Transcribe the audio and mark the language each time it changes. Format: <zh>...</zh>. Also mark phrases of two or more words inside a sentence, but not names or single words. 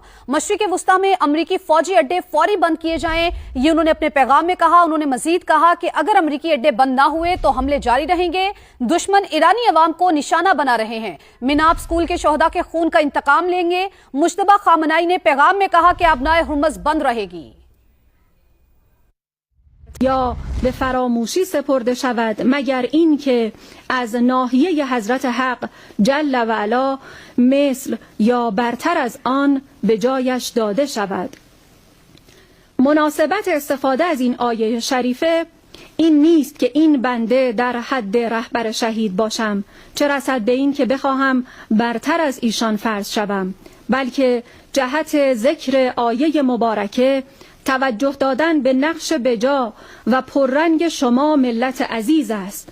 <ur>مشرق وسطیٰ میں امریکی فوجی اڈے فوری بند کیے جائیں، یہ انہوں نے اپنے پیغام میں کہا. انہوں نے مزید کہا کہ اگر امریکی اڈے بند نہ ہوئے تو حملے جاری رہیں گے. دشمن ایرانی عوام کو نشانہ بنا رہے ہیں۔ میناب اسکول کے شہدا کے خون کا انتقام لیں گے. مجتبیٰ خامنہ‌ای نے پیغام میں کہا کہ آبنائے ہرمز بند رہے گی</ur> <fa>یا به فراموشی سپرده شود مگر این که از ناحیه حضرت حق جل و علا مثل یا برتر از آن به جایش داده شود. مناسبت استفاده از این آیه شریفه این نیست که این بنده در حد رهبر شهید باشم، چه رسد به این که بخواهم برتر از ایشان فرض شوم، بلکه جهت ذکر آیه مبارکه توجه دادن به نقش بجا و پررنگ شما ملت عزیز است.</fa>